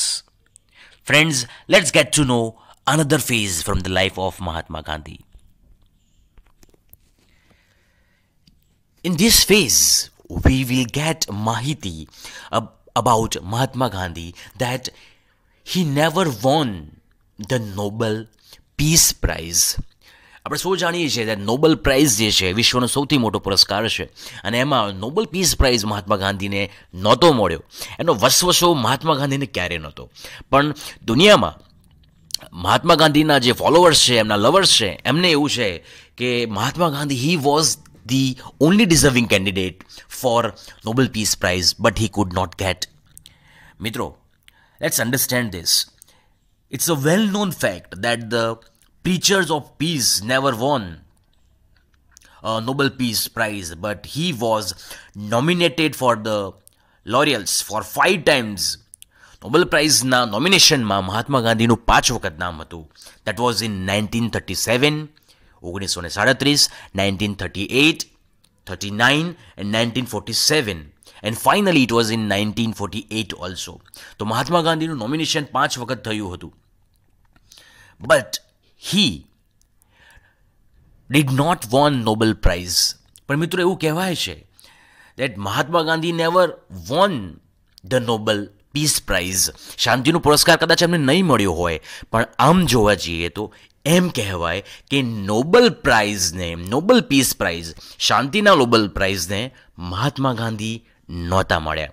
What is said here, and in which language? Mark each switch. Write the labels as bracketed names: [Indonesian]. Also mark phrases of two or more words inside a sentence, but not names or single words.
[English] Friends, let's get to know another phase from the life of Mahatma Gandhi. In this phase, we will get mahiti about Mahatma Gandhi that he never won the Nobel Peace Prize. [Gujarati] આપણે સૌ જાણીએ છીએ કે નોબેલ પ્રાઇઝ જે છે વિશ્વનો સૌથી મોટો પુરસ્કાર છે અને એમાં નોબેલ પીસ પ્રાઇઝ મહાત્મા ગાંધીને નહોતો મળ્યો. એનો વસવસો મહાત્મા ગાંધીને ક્યારે નહોતો. પણ દુનિયામાં મહાત્મા ગાંધીના જે ફોલોઅર્સ છે, એમના લવર્સ છે, એમને એવું છે કે મહાત્મા ગાંધી [English] he was the only deserving candidate for Nobel Peace Prize, but he could not get. Mitro, let's understand this. It's a well-known fact that the preachers of peace never won a Nobel Peace Prize, but he was nominated for the laurels for 5 times. [Gujarati] Nobel Prize na nomination માં મહાત્મા ગાંધીનું 5 વખત નામ હતું. [English] That was in 1937, 1937, 1938, 39 and 1947, and finally it was in 1948 also. [Gujarati] તો મહાત્મા ગાંધીનું નોમિનેશન 5 વખત થયું હતું. [English] But he did not won Nobel Prize. [Gujarati] પણ મિત્રો એવું કહેવાય છે [English] that મહાત્મા ગાંધી never won the Nobel Peace Prize. [Gujarati] શાંતિનો પુરસ્કાર કદાચ એમને નહીં મળ્યો હોય, પણ આમ જોવા જઈએ તો એમ કહેવાય કે નોબેલ પ્રાઇઝને, નોબેલ પીસ પ્રાઇઝ, શાંતિના નોબેલ પ્રાઇઝને મહાત્મા ગાંધી નહોતા મળ્યા.